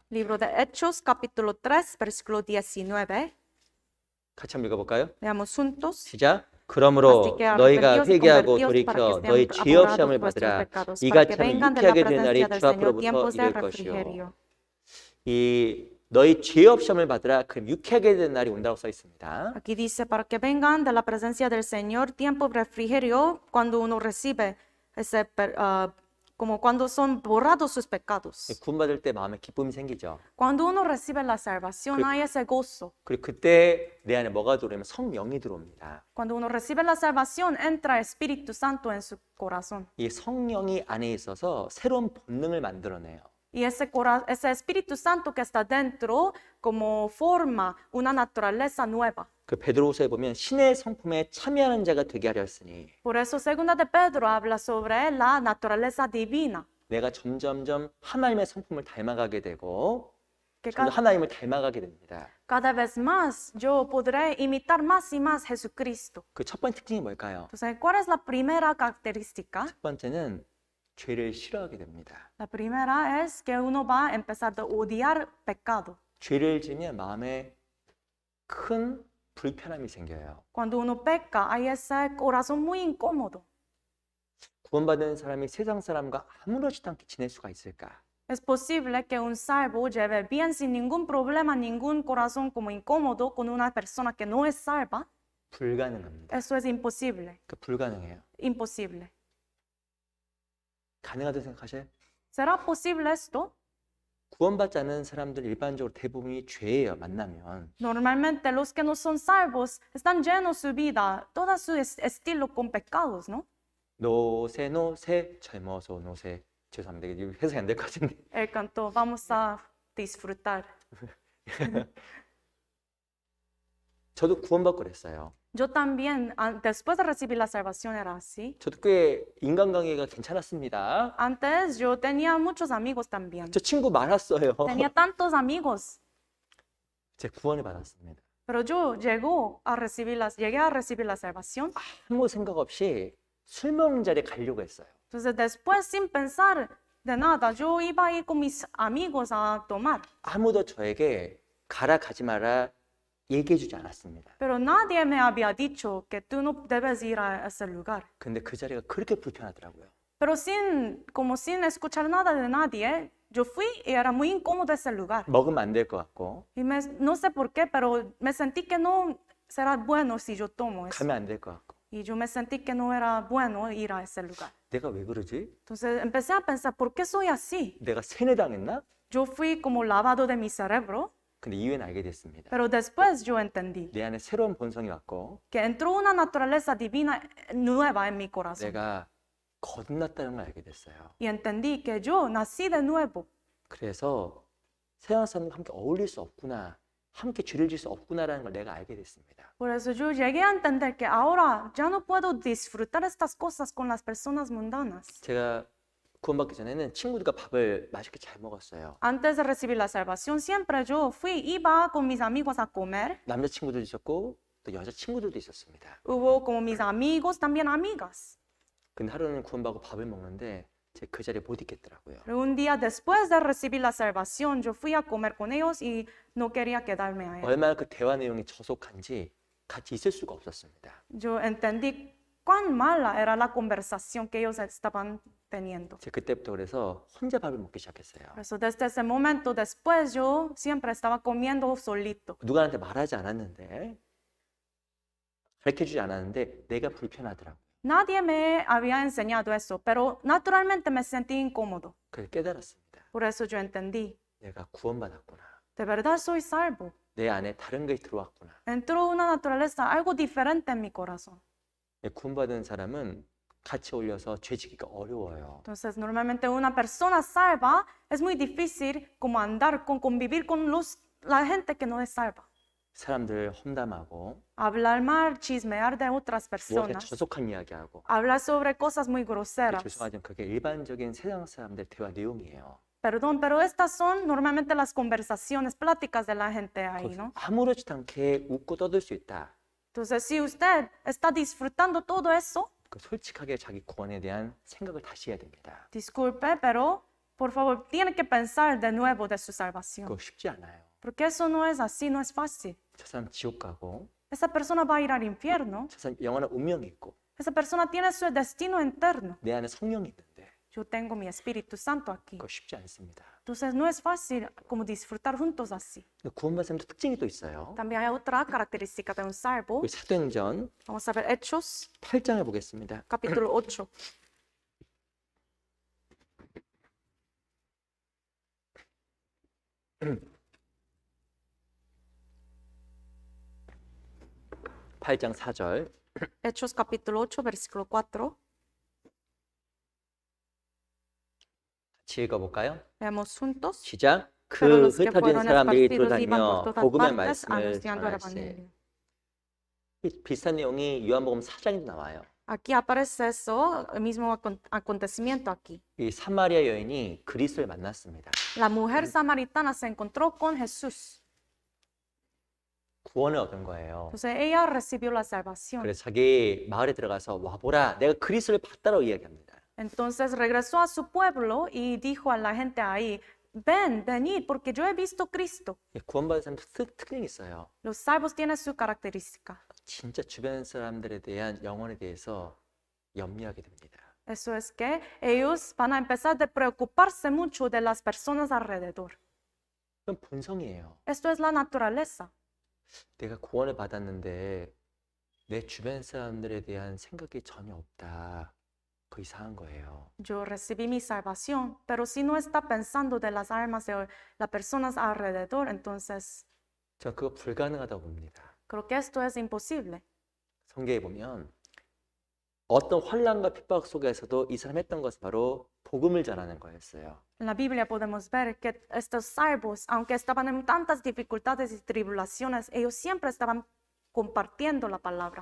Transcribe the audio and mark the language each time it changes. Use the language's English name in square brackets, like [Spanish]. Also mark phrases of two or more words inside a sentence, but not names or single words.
[Spanish] Libro de Hechos capítulo 3, versículo 19. [Korean] 같이 한번 읽어볼까요? [Spanish] Veamos juntos. [Korean] 시작. 그러므로 [Spanish] Así que [Korean] 너희가 [Spanish] arrepentidos y [Korean] 회개하고 [Spanish] convertidos para [Korean] 돌이켜 [Spanish] que [Korean] 너희 [Spanish] sean [Korean] 죄 없이 함을 [Spanish] apurados vuestros [Korean] 받으라. [Spanish] pecados, [Korean] 이가 [Spanish] para que [Korean] 참 [Spanish] vengan de la [Korean] 유쾌하게 된 날이 [Spanish] presencia del [Korean] 주 [Spanish] Señor [Korean] 앞으로부터 [Spanish] tiempos de [Korean] 이를 것이요. [Spanish] refrigerio. [Korean] 이 너희 죄 없이 함을 받으라. 그럼 유쾌하게 된 날이 온다고 써 있습니다. [Spanish] Aquí dice, para que vengan de la presencia del Señor tiempo de refrigerio cuando uno recibe como cuando son borrados sus pecados. [Korean] 구원받을 때 마음에 기쁨이 생기죠. [Spanish] Cuando uno recibe la salvación hay ese gozo. [Korean] 그리고 그때 내 안에 뭐가 들어오면 성령이 들어옵니다. [Spanish] Cuando uno recibe la salvación entra el Espíritu Santo en su corazón. [Korean] 이 성령이 안에 있어서 새로운 본능을 만들어내요. [Spanish] Y ese Espíritu Santo que está dentro como forma una naturaleza nueva. [Korean] 그 베드로후서에 보면 신의 성품에 참여하는 자가 되게 하려 했으니 [Spanish] Por eso segunda de Pedro habla sobre la naturaleza divina. [Korean] 내가 점점점 하나님의 성품을 닮아가게 되고 [Spanish] Que [Korean] 점점 하나님을 닮아가게 됩니다. [Spanish] cada vez más yo podré imitar más y más Jesucristo. [Korean] 그 첫 번째 특징이 뭘까요? [Spanish] Entonces, ¿cuál es la primera característica? [Korean] 첫 번째는 죄를 싫어하게 됩니다. [Spanish] La primera es que uno va a empezar a odiar pecado. [Korean] 죄를 지으면 마음에 큰 불편함이 생겨요. [Spanish] Cuando uno peca, hay ese corazón muy incómodo. [Korean] 구원받은 사람이 세상 사람과 아무렇지도 않게 지낼 수가 있을까? [Spanish] Es posible que un salvo lleve bien sin ningún problema, ningún corazón como incómodo con una persona que no es salva. [Korean] 불가능합니다. [Spanish] Eso es imposible, [Korean] 불가능해요. [Spanish] imposible. [Korean] 가능하다고 생각하셔요? [Spanish] ¿Será posible esto? [Korean] 구원받지 않은 사람들 일반적으로 대부분이 죄예요. 만나면 [Spanish] Normalmente los que no son salvos están llenos su vida, todo su estilo con pecados, ¿no? [Korean] 노세 노세 젊어서 노세 죄송합니다. 이게 해석이 안 될 것 같은데 [Spanish] El canto, vamos a disfrutar. [Korean] 저도 구원받고 그랬어요. [Spanish] Yo también, después de recibir la salvación, era así. [Korean] 저도 꽤 인간관계가 괜찮았습니다. [Spanish] Antes yo tenía muchos amigos también. [Korean] 저 친구 많았어요. [Spanish] Tenía tantos amigos, [Korean] 제 구원을 받았습니다. [Spanish] pero yo llegué a recibir la salvación. [Korean] 아무 생각 없이 술 먹는 자리에 가려고 했어요. [Spanish] Entonces después, sin pensar de nada, yo iba a ir con mis amigos a tomar. [Korean] 아무도 저에게 가라 가지 마라 얘기해주지 않았습니다. [Spanish] Pero nadie me había dicho que tú no debes ir a ese lugar. [Korean] 근데 그 자리가 그렇게 불편하더라고요. [Spanish] Pero sin escuchar nada de nadie, yo fui y era muy incómodo ese lugar. [Korean] 먹으면 안 될 것 같고 [Spanish] Y no sé por qué, pero me sentí que no será bueno si yo tomo eso. [Korean] 가면 안 될 것 같고 [Spanish] Y yo me sentí que no era bueno ir a ese lugar. [Korean] 내가 왜 그러지? [Spanish] Entonces empecé a pensar, ¿por qué soy así? [Korean] 내가 세뇌당했나? [Spanish] Yo fui como lavado de mi cerebro, [Korean] 근데 이후엔 알게 됐습니다. [Spanish] pero después yo entendí [Korean] 내 안에 새로운 본성이 왔고 [Spanish] que entró una naturaleza divina nueva en mi corazón. [Korean] 내가 거듭났다는 걸 알게 됐어요. [Spanish] Y entendí que yo nací de nuevo. [Korean] 그래서 세상 사람과 함께 어울릴 수 없구나, 함께 죄를 질 수 없구나라는 걸 내가 알게 됐습니다. [Spanish] Por eso yo llegué a entender que ahora ya no puedo disfrutar estas cosas con las personas mundanas. [Korean] 제가 구원받기 전에는 친구들과 밥을 맛있게 잘 먹었어요. [Spanish] Antes de recibir la salvación, siempre yo iba con mis amigos a comer. [Korean] 남자 친구들도 있었고 또 여자 친구들도 있었습니다. [Spanish] Hubo como mis amigos, también amigas. [Korean] 근데 하루는 구원받고 밥을 먹는데 제가 그 자리에 못 있겠더라고요. [Spanish] Pero un día después de recibir la salvación, yo fui a comer con ellos y no quería quedarme ahí. [Korean] 얼마나 그 대화 내용이 저속한지 같이 있을 수가 없었습니다. [Spanish] Yo entendí cuán mala era la conversación que ellos estaban teniendo. [Korean] 제가 그때부터 그래서 혼자 밥을 먹기 시작했어요. [Spanish] Por eso desde ese momento después yo siempre estaba comiendo solito. [Korean] 누구한테 말하지 않았는데 가르쳐주지 않았는데 내가 불편하더라고요. [Spanish] Nadie me había enseñado eso, pero naturalmente me sentí incómodo. [Korean] 그래서 깨달았습니다. [Spanish] Por eso yo entendí, [Korean] 내가 구원받았구나. [Spanish] de verdad soy salvo. [Korean] 내 안에 다른 것이 들어왔구나. [Spanish] Entró una naturaleza, algo diferente en mi corazón. [Korean] 구원받은 사람은 같이 어울려서 죄 지기가 어려워요. [Spanish] Entonces, normalmente una persona salva es muy difícil como andar convivir con la gente que no es salva. [Korean] 사람들 험담하고 [Spanish] Hablar mal, chismear de otras [Korean] 무엇에 [Spanish] personas, [Korean] 저속한 이야기하고 [Spanish] hablar sobre cosas muy groseras. [Korean] 죄송하지만 그게 일반적인 세상 사람들 대화 내용이에요. [Spanish] Perdón, pero estas son normalmente las conversaciones, pláticas de la gente ahí, ¿no? [Korean] 아무렇지도 않게 웃고 떠들 수 있다. [Spanish] Entonces, si usted está disfrutando todo eso, [Korean] 그 솔직하게 자기 구원에 대한 생각을 다시 해야 됩니다. [Spanish] disculpe, pero por favor, tiene que pensar de nuevo de su salvación. [Korean] 그거 쉽지 않아요. [Spanish] Porque eso no es así, no es fácil. [Korean] 저 사람 지옥 가고 [Spanish] Esa persona va a ir al infierno. [Korean] 저 사람 영원한 운명이 있고 [Spanish] Esa persona tiene su destino eterno. [Korean] 내 안에 성령이 있는데 [Spanish] Yo tengo mi Espíritu Santo aquí. [Korean] 그거 쉽지 않습니다. [Spanish] Entonces, no es fácil como disfrutar juntos así. [Korean] 구원받은 사람도 특징이 또 있어요. [Spanish] También hay otra característica de un salvo. [Korean] 우리 사도행전 [Spanish] Vamos a ver Hechos, [Korean] 8장을 보겠습니다. [Spanish] capítulo 8. [Korean] 팔장 4절 [Spanish] Hechos, capítulo 8, versículo 4. [Korean] 같이 읽어볼까요? [Spanish] Veamos juntos. [Korean] 시작. [Spanish] Pero [Korean] 그 [Spanish] los que [Korean] 흩어진 [Spanish] fueron [Korean] 사람들이 [Spanish] esparcidos iban [Korean] 들어다니며 [Spanish] por todas [Korean] 복음의 [Spanish] partes [Korean] 말씀을 [Spanish] anunciando el [Korean] 전할세. [Spanish] evangelio. [Korean] 비슷한 내용이 요한복음 4장에도 나와요. [Spanish] Aquí aparece eso, el mismo acontecimiento aquí. [Korean] 이 사마리아 여인이 그리스도를 만났습니다. [Spanish] La mujer samaritana se encontró con Jesús. [Korean] 구원을 얻은 거예요. [Spanish] Entonces ella recibió la salvación. [Korean] 그래서 자기 마을에 들어가서 와보라, 내가 그리스도를 봤다라고 이야기합니다. [Spanish] Entonces regresó a su pueblo y dijo a la gente ahí, ven, venid, porque yo he visto Cristo. [Korean] 구원받은 사람 특징이 있어요. [Spanish] Los salvos tienen su característica. [Korean] 진짜 주변 사람들에 대한 영혼에 대해서 염려하게 됩니다. [Spanish] Eso es que ellos van a empezar a preocuparse mucho de las personas alrededor. [Korean] 그건 본성이에요. [Spanish] Esto es la naturaleza. [Korean] 내가 구원을 받았는데 내 주변 사람들에 대한 생각이 전혀 없다. 그 이상한 거예요. [Spanish] Yo recibí mi salvación, pero si no está pensando de las almas de las personas alrededor, entonces [Korean] 저 그거 불가능하다고 봅니다. [Spanish] creo que esto es imposible. [Korean] 성경에 보면 어떤 환난과 핍박 속에서도 이 사람 했던 것은 바로 복음을 전하는 거였어요. [Spanish] En la Biblia podemos ver que estos salvos, aunque estaban en tantas dificultades y tribulaciones, ellos siempre estaban compartiendo la palabra.